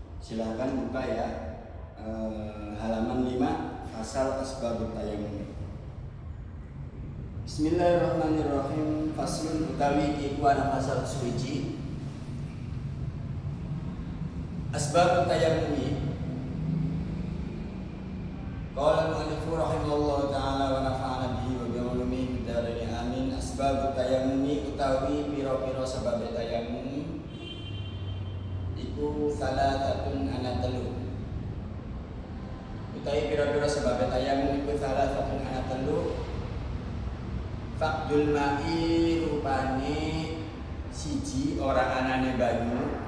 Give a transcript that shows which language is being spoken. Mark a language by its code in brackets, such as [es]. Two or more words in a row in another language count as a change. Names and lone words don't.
[id] Silahkan buka ya, halaman 5 pasal [ar] أسباب التيمم. بسم الله الرحمن الرحيم. [jv] Faslun utawi iku ana pasal suci [ar] أسباب التيمم. قال المؤلف رحمه الله تعالى ونفعنا به وبعلومه فيد آمين. أسباب التيمم [jv] utawi pira-pira sebab tayammum iku salatatun ana telu. Utawi pira-pira sebab tayammum iku salatatun ana telu. [ar] فقد الماء [jv] rupane siji ora anane banyu.